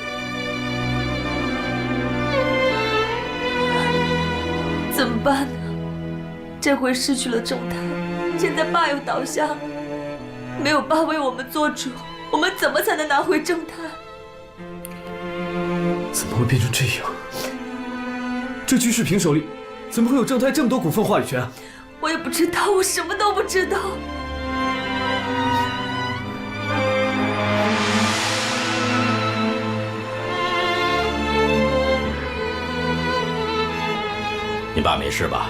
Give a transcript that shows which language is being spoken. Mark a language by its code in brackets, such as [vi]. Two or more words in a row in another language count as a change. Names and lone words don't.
[zh] 怎麼辦呢？這回失去了正泰，現在爸又倒下了，沒有爸為我們做主，我們怎麼才能拿回正泰？怎麼會變成這樣？這居士平手裡怎麼會有正泰這麼多股份話語權啊？我也不知道，我什麼都不知道。你爸沒事吧？